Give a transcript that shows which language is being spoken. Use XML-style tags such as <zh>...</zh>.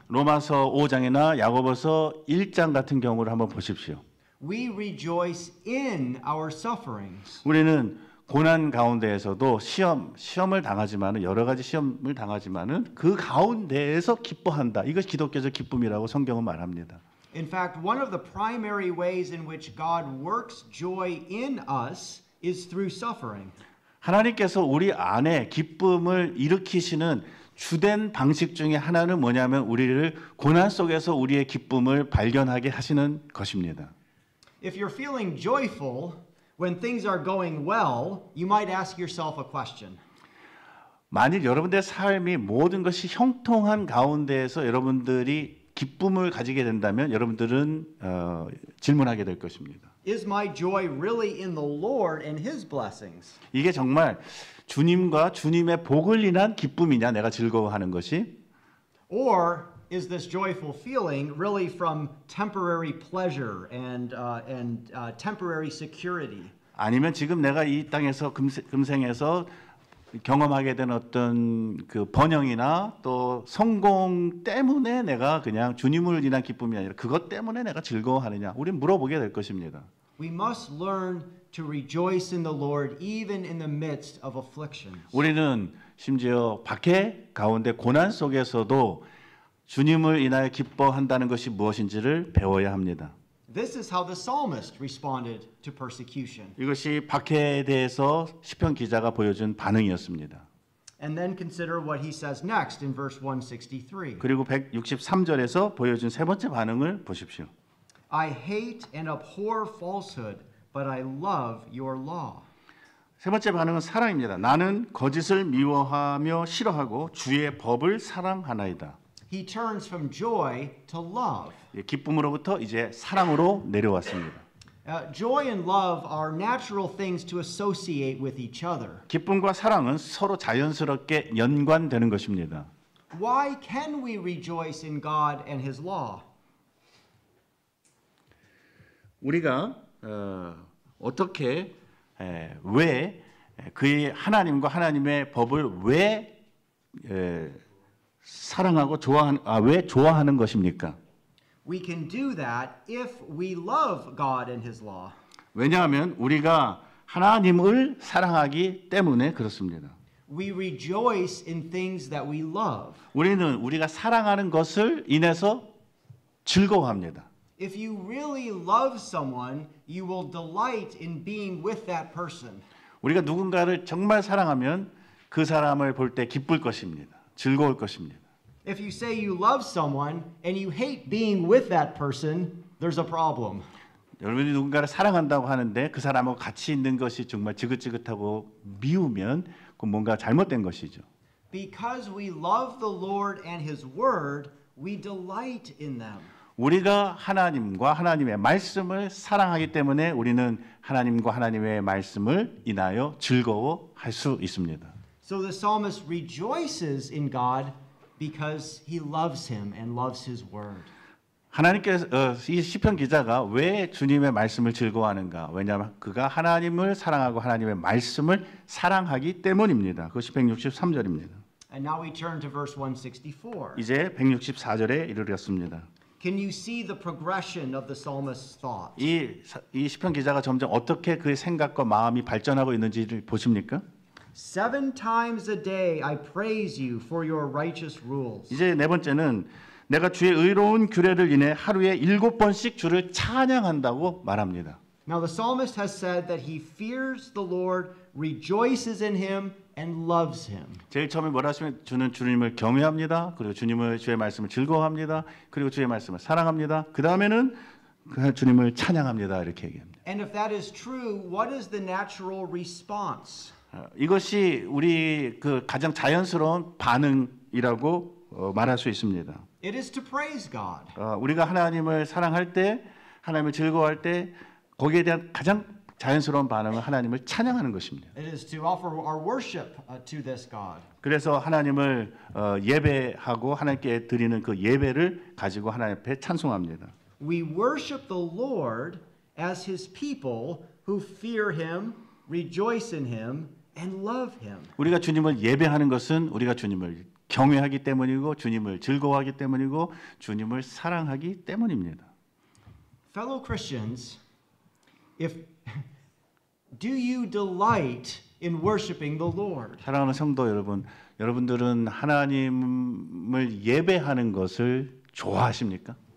<ko>로마서 5장이나 야고보서 1장 같은 경우를 한번 보십시오.</ko> <en>We rejoice in our sufferings.</en> <ko>우리는 고난 가운데에서도 시험을 당하지만은 여러 가지 시험을 당하지만은 그 가운데에서 기뻐한다. 이것이 기독교적 기쁨이라고 성경은 말합니다.</ko> <en>In fact, one of the primary ways in which God works joy in us is through suffering.</en> <ko>하나님께서 우리 안에 기쁨을 일으키시는 주된 방식 중에 하나는 뭐냐면 우리를 고난 속에서 우리의 기쁨을 발견하게 하시는 것입니다.</ko> <en>If you're feeling joyful when things are going well, you might ask yourself a question.</en> <ko>만일 여러분들의 삶이 모든 것이 형통한 가운데에서 여러분들이 기쁨을 가지게 된다면 여러분들은 질문하게 될 것입니다.</ko> <en>Is my joy really in the Lord and His blessings?</en> <ko>이게 정말 주님과 주님의 복을 인한 기쁨이냐, 내가 즐거워하는 것이?</ko> <en>Or is this joyful feeling really from temporary pleasure and temporary security?</en> <ko>아니면 지금 내가 이 땅에서 금생에서 경험하게 된 어떤 그 번영이나 또 성공 때문에 내가 그냥 주님을 인한 기쁨이 아니라 그것 때문에 내가 즐거워하느냐, 우리는 물어보게 될 것입니다.</ko> <en>We must learn to rejoice in the Lord even in the midst of afflictions.</en> <ko>우리는 심지어 박해 가운데 고난 속에서도 주님을 인하여 기뻐한다는 것이 무엇인지를 배워야 합니다.</ko> <en>This is how the psalmist responded to persecution.</en> <ko>이것이 박해에 대해서 시편 기자가 보여준 반응이었습니다.</ko> <en>And then consider what he says next in verse 163.</en> <ko>그리고 163절에서 보여준 세 번째 반응을 보십시오.</ko> <en>I hate and abhor falsehood, but I love your law.</en> <ko>세 번째 반응은 사랑입니다. 나는 거짓을 미워하며 싫어하고 주의 법을 사랑하나이다.</ko> <en>He turns from joy to love.</en> <ko>기쁨으로부터 이제 사랑으로 내려왔습니다.</ko> <en>Joy and love are natural things to associate with each other.</en> <ko>기쁨과 사랑은 서로 자연스럽게 연관되는 것입니다.</ko> <en>Why can we rejoice in God and His law?</en> <ko>우리가 어떻게 왜 그의 하나님과 하나님의 법을 왜 사랑하고 왜 좋아하는 것입니까?</ko> <en>We can do that if we love God and His law.</en> <ko>왜냐하면 우리가 하나님을 사랑하기 때문에 그렇습니다.</ko> <en>We rejoice in things that we love.</en> <ko>우리는 우리가 사랑하는 것을 인해서 즐거워합니다.</ko> <en>If you really love someone, you will delight in being with that person.</en> <ko>우리가 누군가를 정말 사랑하면 그 사람을 볼 때 기쁠 것입니다. 즐거울 것입니다.</ko> <en>If you say you love someone and you hate being with that person, there's a problem.</en> <ko>여러분이 누군가를 사랑한다고 하는데 그 사람하고 같이 있는 것이 정말 지긋지긋하고 미우면 그건 뭔가 잘못된 것이죠.</ko> <en>Because we love the Lord and His word, we delight in them.</en> <ko>우리가 하나님과 하나님의 말씀을 사랑하기 때문에 우리는 하나님과 하나님의 말씀을 인하여 즐거워할 수 있습니다.</ko> <en>So the psalmist rejoices in God because he loves Him and loves His word.</en> <ko>하나님께서 이 시편 기자가 왜 주님의 말씀을 즐거워하는가? 왜냐하면 그가 하나님을 사랑하고 하나님의 말씀을 사랑하기 때문입니다. 그것이 163절입니다.</ko> <en>And now we turn to verse 164.</en> <ko>이제 164절에 이르렀습니다.</ko> <en>Can you see the progression of the psalmist's thought?</en> <ko>이 시편 기자가 점점 어떻게 그의 생각과 마음이 발전하고 있는지를 보십니까?</ko> <en>7 times a day I praise you for your righteous rules.</en> <ko>이제 네 번째는 내가 주의 의로운 규례를 인해 하루에 7번씩 주를 찬양한다고 말합니다.</ko> <en>Now the psalmist has said that he fears the Lord, rejoices in Him, and loves Him.</en> <ko>제일 처음에 뭐라 하시면 주님을 경외합니다. 그리고 주의 말씀을 즐거워합니다. 그리고 주의 말씀을 사랑합니다. 그 다음에는 주님을 찬양합니다. 이렇게 얘기합니다.</ko> <en>And if that is true, what is the natural response?</en> <ko>이것이 우리 그 가장 자연스러운 반응이라고 말할 수 있습니다.</ko> <en>It is to praise God.</en> <ko>우리가 하나님을 사랑할 때, 하나님을 즐거워할 때 거기에 대한 가장 자연스러운 반응은 하나님을 찬양하는 것입니다.</ko> <en>It is to offer our worship to this God.</en> <ko>그래서 하나님을 예배하고 하나님께 드리는 그 예배를 가지고 하나님 앞에 찬송합니다.</ko> <en>We worship the Lord as His people who fear Him, rejoice in Him, and love Him.</en> <ko>우리가 주님을 예배하는 것은 우리가 주님을 경외하기 때문이고 주님을 즐거워하기 때문이고 주님을 사랑하기 때문입니다.</ko> <en>Fellow Christians, do you delight in worshiping the Lord?</en> <ko>사랑하는 성도 여러분, 여러분들은 하나님을 예배하는 것을 좋아하십니까?</ko>